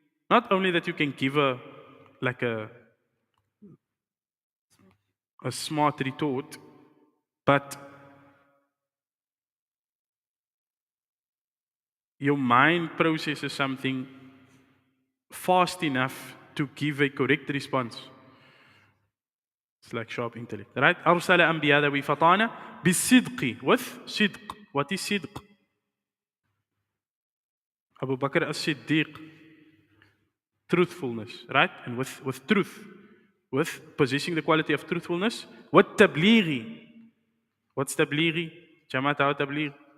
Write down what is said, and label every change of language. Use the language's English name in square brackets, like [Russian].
[English] Not only that you can give like a smart retort, but your mind processes something fast enough to give a correct response. It's like sharp intellect, right? [Arabic] أرسل أنبياء ذوي فطانة بالصدق with صدق. [English] What is صدق? Abu Bakr as-Siddiq, truthfulness, right? And with truth, with possessing the quality of truthfulness. What tablighi? What's tablighi? Jamaat out tabligh.